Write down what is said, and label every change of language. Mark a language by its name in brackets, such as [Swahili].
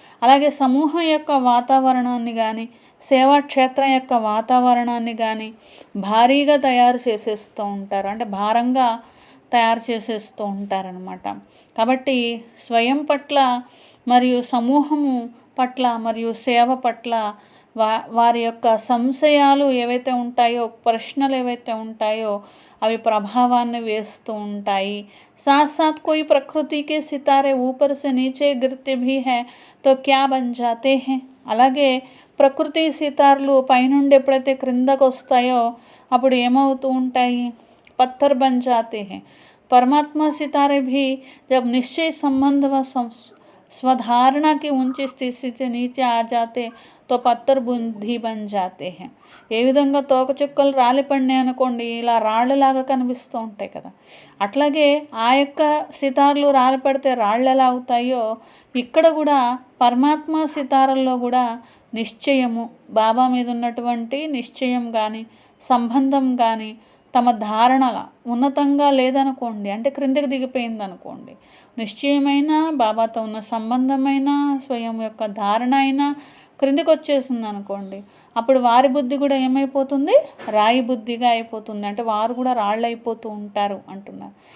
[Telugu] అలాగే సమూహం యొక్క వాతావరణాన్ని కానీ సేవా క్షేత్రం యొక్క వాతావరణాన్ని కానీ భారీగా తయారు చేసేస్తూ ఉంటారు, అంటే భారంగా తయారు చేసేస్తూ ఉంటారనమాట. కాబట్టి స్వయం పట్ల మరియు సమూహము పట్ల మరియు సేవ పట్ల వారి యొక్క సంశయాలు ఏవైతే ఉంటాయో, ప్రశ్నలు ఏవైతే ఉంటాయో అవి ప్రభావాన్ని వేస్తూ ఉంటాయి. [Hindi] साथ साथ कोई प्रकृति के सितारे ऊपर से नीचे गिरते भी हैं तो क्या बन जाते हैं. [Telugu] అలాగే ప్రకృతి సితార్లు పైనుండి ఎప్పుడైతే క్రిందకు వస్తాయో అప్పుడు ఏమవుతూ ఉంటాయి, పत्थर बन जाते हैं. [Hindi] परमात्मा सितारे भी जब निश्चय संबंध व स्वधारणा की ऊंची स्थिति से नीचे आ जाते तो పत्थर బుద్ధి బన్ జాతే హై. [Telugu] ఏ విధంగా తోకచుక్కలు రాలిపడినాయి అనుకోండి, ఇలా రాళ్ళలాగా కనిపిస్తూ ఉంటాయి కదా, అట్లాగే ఆ యొక్క సితార్లు రాలిపడితే రాళ్ళు ఎలా అవుతాయో ఇక్కడ కూడా పరమాత్మ సితారల్లో కూడా నిశ్చయము, బాబా మీద ఉన్నటువంటి నిశ్చయం కానీ సంబంధం కానీ తమ ధారణల ఉన్నతంగా లేదనుకోండి, అంటే క్రిందకి దిగిపోయింది అనుకోండి, నిశ్చయమైన బాబాతో ఉన్న సంబంధమైన స్వయం యొక్క ధారణ అయినా క్రిందికి వచ్చేసింది అనుకోండి, అప్పుడు వారి బుద్ధి కూడా ఏమైపోతుంది, రాయి బుద్ధిగా అయిపోతుంది, అంటే వారు కూడా రాళ్ళు అయిపోతూ ఉంటారు అంటున్నారు.